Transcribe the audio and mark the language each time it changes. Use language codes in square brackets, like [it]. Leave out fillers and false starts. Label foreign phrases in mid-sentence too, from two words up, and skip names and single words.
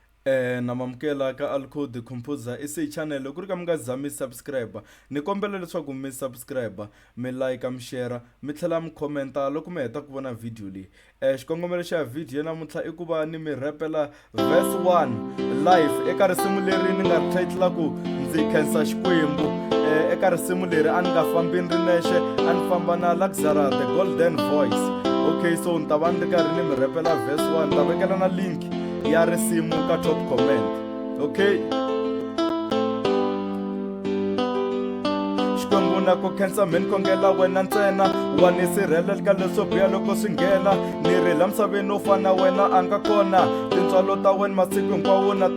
[ts] namamukela ka Alcode Composer ese channel ku ri ka mi nga za mi subscribe ni kombela leswaku mi subscribe mi like mi share mi tlhela mi commenta loko mi heta ku vona video leyi xikongomelo xa video namuntlha i ku va ni mi rapela verse 1 live eka risimu leri ni nga title ku Ndzi Khensa Xikwembu eka risimu leri a ni nga fambi ni ri nexe a ni famba na Luxury the golden voice. [en] Okay, so [ts] ni ta va ni ri karhi ni mi rapela verse 1 ni ta vekela na link ya risimu ka [en] top comment. [ts] Okay, Xikwembu na ku khensa mi ni kongela wena ntsena wa ni sirhelela ka leswo biha loko swi nghena ni ri la misaveni no fana wena a nga kona tintswalo ta wena masiku hinkwawo na